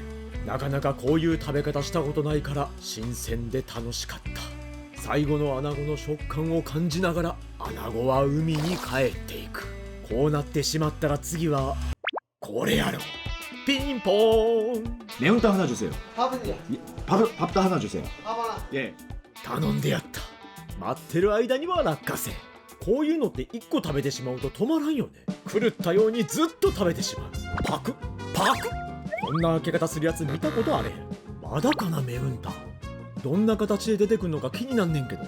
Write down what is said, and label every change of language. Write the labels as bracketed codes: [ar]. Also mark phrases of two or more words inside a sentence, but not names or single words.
[ja] なかなかこういう食べ方したことないから新鮮で楽しかった。最後のアナゴの食感を感じながらアナゴは海に帰っていく。こうなってしまったら次はこれやろ。ピンポーン。 [ko] 매운탕 하나 주세요. 밥은요? 예, 밥도 하나 주세요. 밥 하나. 예. [ja] 頼んでやった。待ってる間には落花生。こういうのって1個食べてしまうと止まらんよね。狂ったようにずっと食べてしまう。パクパク。こんな開け方するやつ見たことあれへん。まだかなメウンタン。どんな形で出てくんのか気になんねんけど。